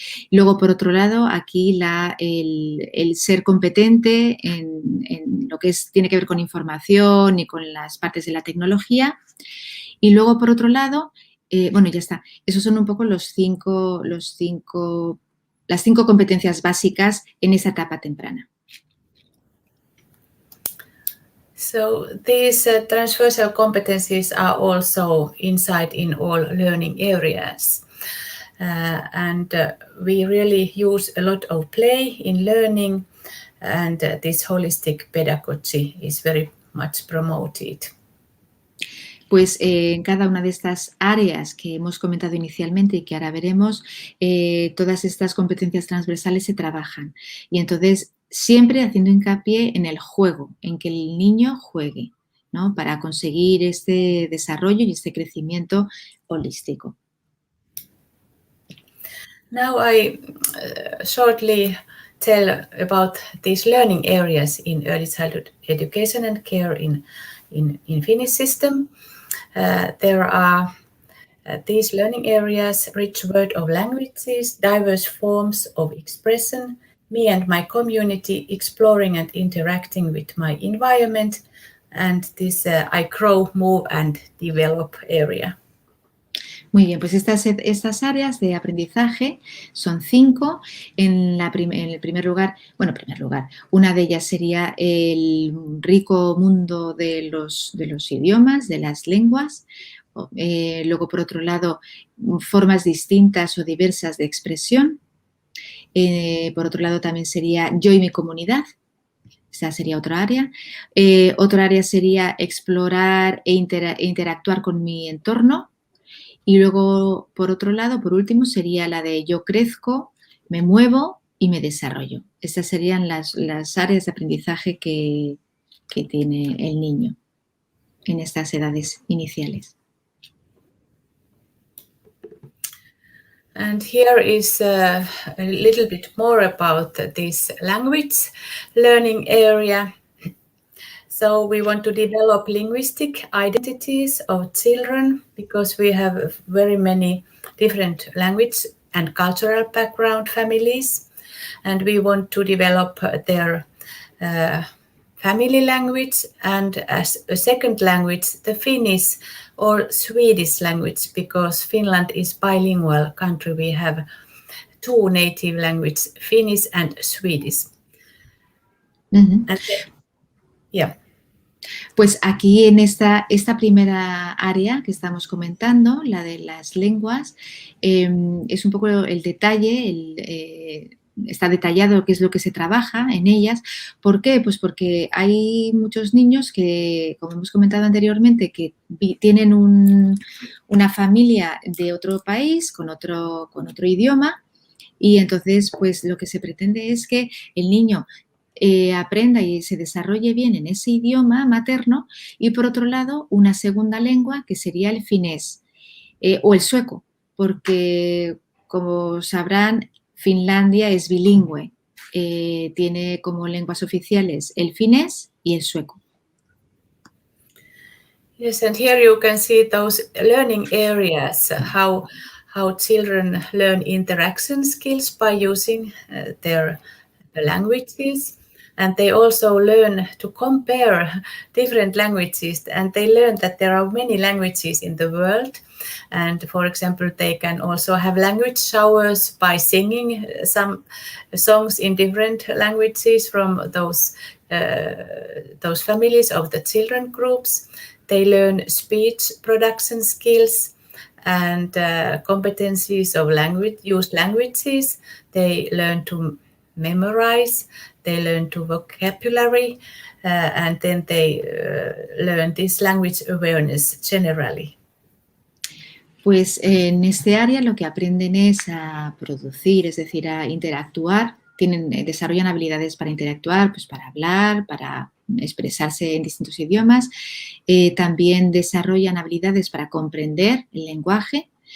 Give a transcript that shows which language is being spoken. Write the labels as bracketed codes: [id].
[es] Luego, por otro lado, aquí el ser competente en lo que tiene que ver con información y con las partes de la tecnología. Y luego, por otro lado, bueno, ya está. Esos son un poco las cinco competencias básicas en esa etapa temprana. [en] So these transversal competencies are also inside in all learning areas. We really use a lot of play in learning, and this holistic pedagogy is very much promoted. [es] Pues en cada una de estas áreas que hemos comentado inicialmente y que ahora veremos, todas estas competencias transversales se trabajan. Y entonces, siempre haciendo hincapié en el juego, en que el niño juegue, ¿no? Para conseguir este desarrollo y este crecimiento holístico. [en] Now I shortly tell about these learning areas in early childhood education and care in Finnish system. There are these learning areas: rich word of languages, diverse forms of expression, me and my community, exploring and interacting with my environment, and this I grow, move and develop area. [es] Muy bien, pues estas áreas de aprendizaje son 5. En el primer lugar, una de ellas sería el rico mundo de los idiomas, de las lenguas. Luego, por otro lado, formas distintas o diversas de expresión. Por otro lado, también sería yo y mi comunidad. Esa sería otra área. Otra área sería explorar e interactuar con mi entorno. Y luego, por otro lado, por último, sería la de yo crezco, me muevo y me desarrollo. Estas serían las áreas de aprendizaje que tiene el niño en estas edades iniciales. [en] And here is a little bit more about this language learning area. So we want to develop linguistic identities of children because we have very many different language and cultural background families, and we want to develop their family language and as a second language the Finnish or Swedish language, because Finland is bilingual country. We have 2 native languages, Finnish and Swedish. Mm-hmm. And yeah. [es] Pues aquí en esta primera área que estamos comentando, la de las lenguas, es un poco el detalle, está detallado qué es lo que se trabaja en ellas. ¿Por qué? Pues porque hay muchos niños que, como hemos comentado anteriormente, que tienen una familia de otro país con otro idioma, y entonces pues lo que se pretende es que el niño aprenda y se desarrolle bien en ese idioma materno, y por otro lado una segunda lengua que sería el finés o el sueco, porque como sabrán Finlandia es bilingüe, tiene como lenguas oficiales el finés y el sueco. [en] Yes, and here you can see those learning areas, how children learn interaction skills by using their languages, and they also learn to compare different languages, and they learn that there are many languages in the world. And for example, they can also have language showers by singing some songs in different languages from those families of the children groups. They learn speech production skills and competencies of used languages. They learn to memorize, they learn to vocabulary, and then they learn this language awareness generally. [es] Pues en este área lo que aprenden es a producir, es decir, a interactuar. Desarrollan habilidades para interactuar, pues para hablar, para expresarse en distintos idiomas. También desarrollan habilidades para comprender el lenguaje.